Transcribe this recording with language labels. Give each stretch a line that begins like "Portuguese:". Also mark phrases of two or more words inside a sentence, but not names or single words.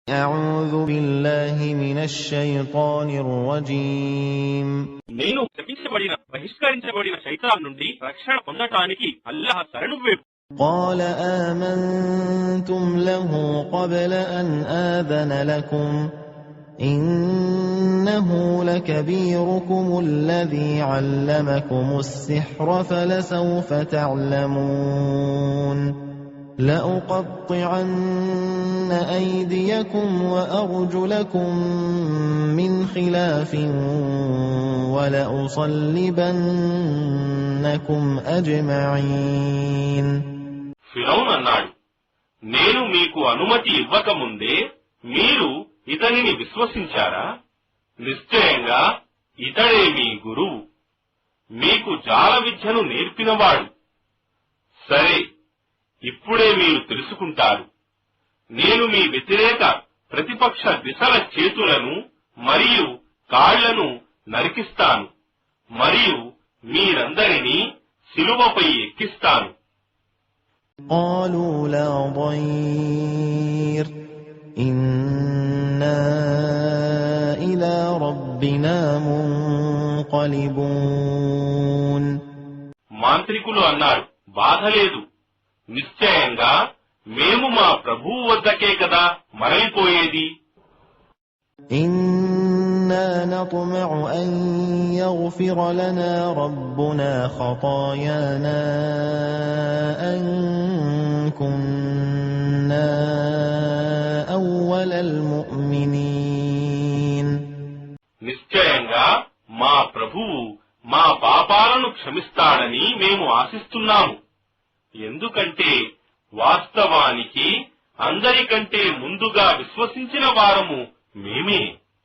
Arabic: أعوذ بالله من الشيطان الرجيم
Telugu: నేను శపించబడిన బహిష్కరించబడిన శైతాన్ నుండి రక్షణ పొందటానికి అల్లాహ్ శరణు వేపు.
Arabic: قال آمنتم له قبل أن آذن لكم إنه لكبيركم الذي علمكم السحر فلسوف تعلمون لأقطعن أيديكم وأرجلكم من خلاف ولأصلبنكم أجمعين.
Telugu: ఫిరౌన్ అన్నాడు, నేను మీకు అనుమతి ఇవ్వకముందే మీరు ఇతనిని విశ్వసించారా? నిశ్చయంగా ఇతడే మీ గురువు, మీకు జాల విద్యను నేర్పినవాడు. సరే, ఇప్పుడే మీరు తెలుసుకుంటారు. నేను మీ వ్యతిరేక ప్రతిపక్ష దిశల చేతులను మరియు కాళ్లను నరికిస్తాను మరియు మీరందరినీ శిలువపై ఎక్కిస్తాను.
Arabic: قالوا لا ضير إنا إلى ربنا منقلبون.
Telugu: మాంత్రికులు అన్నారు, బాధ లేదు, నిశ్చయంగా మేము మా ప్రభువు వద్దకే కదా మరలిపోయేది.
Arabic: إنا نطمع أن يغفر لنا ربنا خطايانا أن كنا أول المؤمنين.
Telugu: నిశ్చయంగా మా ప్రభువు మా పాపాలను క్షమిస్తాడని మేము ఆశిస్తున్నాము. ఎందుకంటే వాస్తవానికి అందరికంటే ముందుగా విశ్వసించిన వారము మేమే.